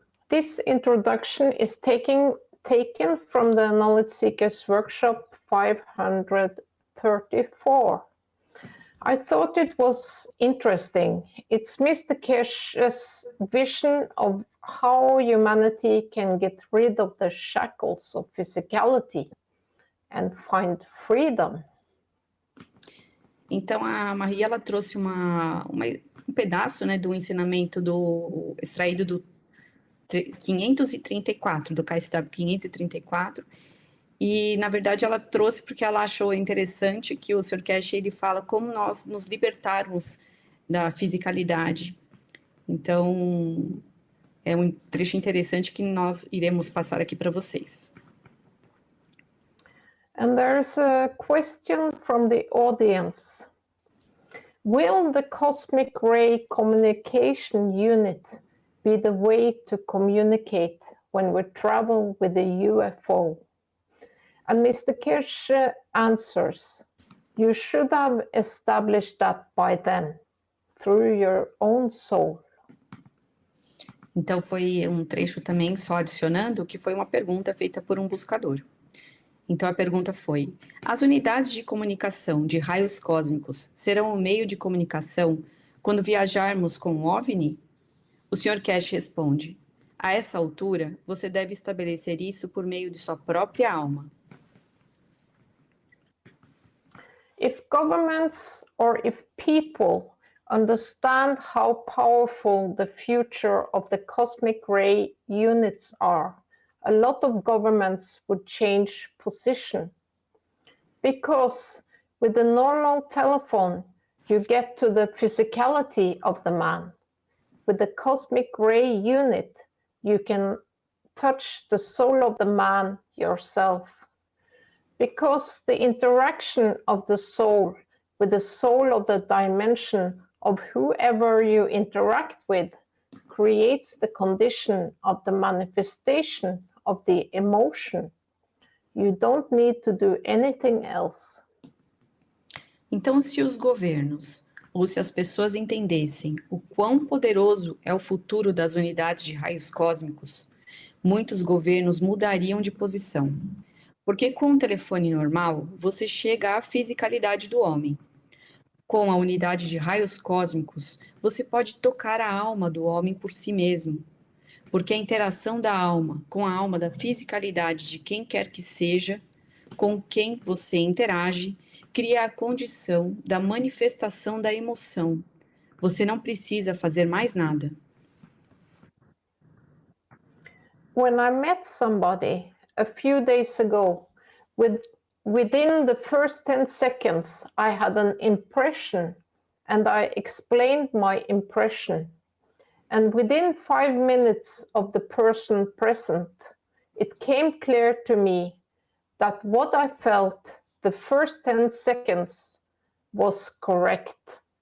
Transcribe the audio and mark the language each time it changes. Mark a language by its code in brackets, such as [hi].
[en] This introduction is taken from the Knowledge Seekers Workshop 534. I thought it was interesting. It's Mr. Keshe's vision of how humanity can get rid of the shackles of physicality and find freedom. [pt] Então, a Maria, ela trouxe um pedaço, né, do ensinamento extraído do 534, do KSW 534, e, na verdade, ela trouxe porque ela achou interessante que o Sr. Keshe, ele fala como nós nos libertarmos da fisicalidade. Então, é um trecho interessante que nós iremos passar aqui para vocês. [en] And there's a question from the audience. Will the Cosmic Ray Communication Unit be the way to communicate when we travel with the UFO? And Mr. Keshe answers, you should have established that by then, through your own soul. [pt] Então, foi um trecho também, só adicionando, que foi uma pergunta feita por um buscador. Então, a pergunta foi, as unidades de comunicação de raios cósmicos serão um meio de comunicação quando viajarmos com um OVNI? O Sr. Keshe responde, a essa altura, você deve estabelecer isso por meio de sua própria alma. [en] If governments or if people understand how powerful the future of the cosmic ray units are, a lot of governments would change position. Because with the normal telephone, you get to the physicality of the man. With the cosmic ray unit, you can touch the soul of the man yourself. Because the interaction of the soul with the soul of the dimension of whoever you interact with creates the condition of the manifestation of the emotion. You don't need to do anything else. [pt] Então, se os governos ou se as pessoas entendessem o quão poderoso é o futuro das unidades de raios cósmicos, muitos governos mudariam de posição. Porque com um telefone normal, você chega à fisicalidade do homem. Com a unidade de raios cósmicos, você pode tocar a alma do homem por si mesmo. Porque a interação da alma com a alma da fisicalidade de quem quer que seja, com quem você interage, cria a condição da manifestação da emoção. Você não precisa fazer mais nada. [en] When I met somebody a few days ago, within the first 10 seconds, I had an impression and I explained my impression. And within 5 minutes of the person present, it came clear to me that what I felt the first 10 seconds was correct.